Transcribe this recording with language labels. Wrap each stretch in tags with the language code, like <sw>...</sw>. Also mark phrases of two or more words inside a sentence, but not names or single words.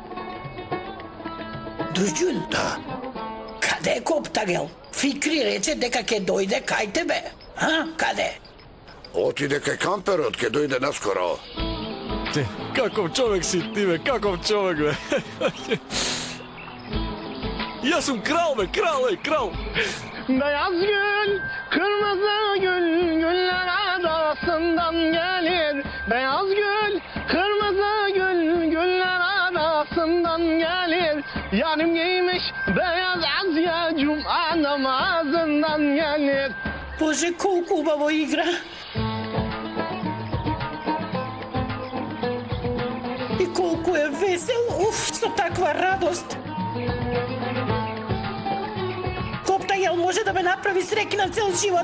<mk>Дузгјун. Да. Каде е Коптагел? Фикри рече дека ќе дојде кај тебе. Каде? Отиде кај камперот, ќе дојде наскоро. Каков човек си ти, бе, каков човек, бе. Јас сум крал, бе, крал.</mk> <tr>Beyaz gül, kırmızı gül, güller arasından gelir. Beyaz gül, kırmızı gül, güller arasından gelir. Yarım giymiş beyaz azya, cuma namazından gelir.</tr> <mk>Боже, колку убаво игра. И колку е весел, со таква радост. Коптагел може да ме направи среќна цел живот.</mk>